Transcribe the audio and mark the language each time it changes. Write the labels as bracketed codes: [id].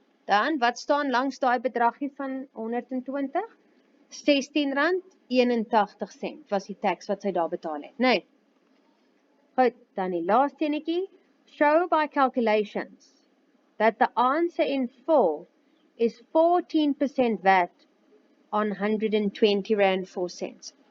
[af] Dan, wat staan langs daai bedragie van 120? R16 81 sent was die tax wat sy daar betaal het. Nee. Goed, dan die laaste enetjie. [en] Show by calculations that the answer in full is 14% VAT on 120 rand 4 cents.